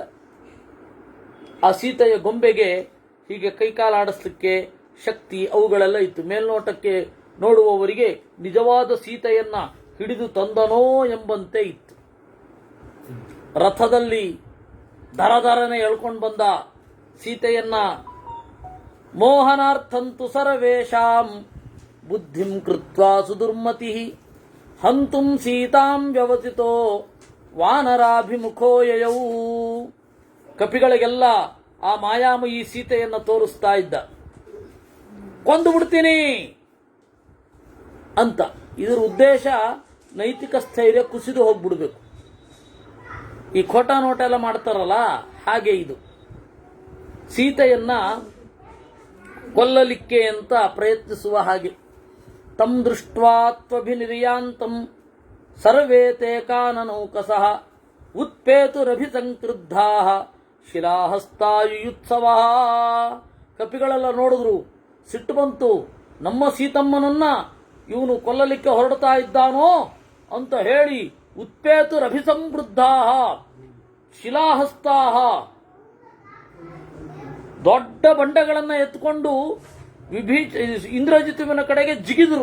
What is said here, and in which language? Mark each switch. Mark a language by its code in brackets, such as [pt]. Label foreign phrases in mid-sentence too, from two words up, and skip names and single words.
[kn] ಆ ಸೀತೆಯ ಗೊಂಬೆಗೆ ಹೀಗೆ ಕೈಕಾಲಾಡಿಸ್ಲಿಕ್ಕೆ ಶಕ್ತಿ ಅವುಗಳೆಲ್ಲ ಇತ್ತು. ಮೇಲ್ನೋಟಕ್ಕೆ ನೋಡುವವರಿಗೆ ನಿಜವಾದ ಸೀತೆಯನ್ನ ಹಿಡಿದು ತಂದನೋ ಎಂಬಂತೆ ಇತ್ತು. ರಥದಲ್ಲಿ ದರದರನೆ ಎಳ್ಕೊಂಡು ಬಂದ ಸೀತೆಯನ್ನ [sa] ಮೋಹನಾರ್ಥಂತು ಸರ್ವೇಷಾಂ ಬುದ್ಧಿಂ ಕೃತ್ವಾ ಸುದುರ್ಮತಿ ಹಂತುಂ ಸೀತಾಂ ವ್ಯವಸಿತೋ ವಾನರಾಭಿಮುಖೋ ಯಯೌ. [kn] ಕಪಿಗಳಿಗೆಲ್ಲ ಆ ಮಾಯಾಮಯಿ ಸೀತೆಯನ್ನ ತೋರಿಸ್ತಾ ಇದ್ದ, ಕೊಂದು ಬಿಡ್ತೀನಿ ಅಂತ. ಇದರ ಉದ್ದೇಶ ನೈತಿಕ ಸ್ಥೈರ್ಯ ಕುಸಿದು ಹೋಗ್ಬಿಡ್ಬೇಕು. ಈ ಖೋಟ ನೋಟ ಎಲ್ಲ ಮಾಡ್ತಾರಲ್ಲ, ಹಾಗೆ ಇದು. ಸೀತೆಯನ್ನ ಕೊಲ್ಲಲಿಕ್ಕೆ ಅಂತ ಪ್ರಯತ್ನಿಸುವ ಹಾಗೆ. [sa] ತಂ ದೃಷ್ಟ್ವಾ ತ್ವಭಿನಿರ್ಯಾಂತಂ ಸರ್ವೇ ತೇ ಕಾನನೌಕಸಃ ಉತ್ಪೇತುರಭಿಸಂಕ್ರುದ್ಧಾಃ ಶಿಲಾಹಸ್ತಾಯುಯುತ್ಸವಃ. [kn] ಕಪಿಗಳೆಲ್ಲ ನೋಡಿದ್ರು, ಸಿಟ್ಟು ಬಂತು. ನಮ್ಮ ಸೀತಮ್ಮನನ್ನ ಇವನು ಕೊಲ್ಲಲಿಕ್ಕೆ ಹೊರಡ್ತಾ ಇದ್ದಾನೋ ಅಂತ ಹೇಳಿ [sa] ಉತ್ಪೇತುರಭಿಸಂವೃದ್ಧಾಃ ಶಿಲಾಹಸ್ತಾಃ, [kn] ದೊಡ್ಡ ಬಂಡೆಗಳನ್ನ ಎತ್ಕೊಂಡು ಇಂದ್ರಜಿತುವಿನ ಕಡೆಗೆ ಜಿಗಿದರು.